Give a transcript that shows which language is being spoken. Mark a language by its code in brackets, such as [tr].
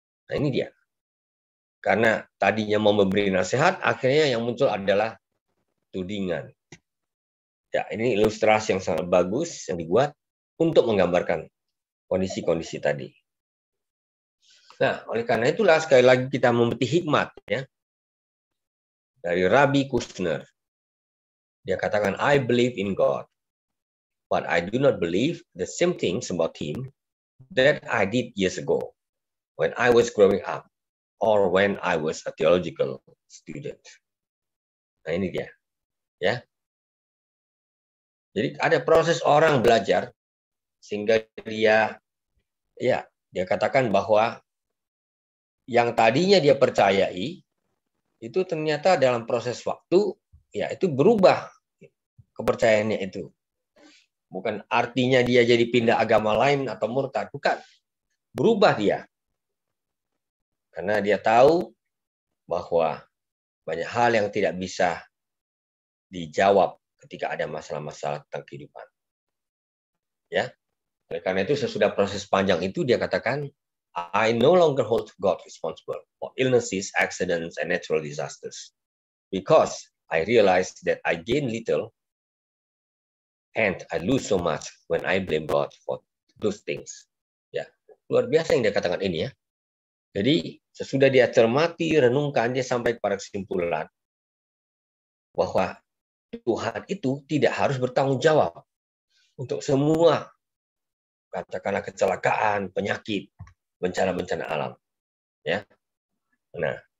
[id] Nah, ini dia. Karena tadinya mau memberi nasihat, akhirnya yang muncul adalah tudingan. Ya, ini ilustrasi yang sangat bagus yang dibuat untuk menggambarkan kondisi-kondisi tadi. Nah, oleh karena itulah sekali lagi kita memetik hikmat ya dari Rabbi Kushner. Dia katakan, [en] I believe in God, but I do not believe the same things about Him that I did years ago when I was growing up or when I was a theological student. [id] Nah, ini dia. Ya. Jadi ada proses orang belajar sehingga dia katakan bahwa yang tadinya dia percayai itu ternyata dalam proses waktu ya itu berubah kepercayaannya itu. Bukan artinya dia jadi pindah agama lain atau murtad, bukan. Berubah dia. Karena dia tahu bahwa banyak hal yang tidak bisa dijawab ketika ada masalah-masalah tentang kehidupan. Ya. Oleh karena itu sesudah proses panjang itu dia katakan, [en] I no longer hold God responsible for illnesses, accidents, and natural disasters. Because I realized that I gain little and I lose so much when I blame God for those things. [id] Ya, luar biasa yang dia katakan ini ya. Jadi sesudah dia cermati, renungkan, dia sampai pada kesimpulan bahwa Tuhan itu tidak harus bertanggung jawab untuk semua, katakanlah kecelakaan, penyakit, bencana-bencana alam. Ya. Nah,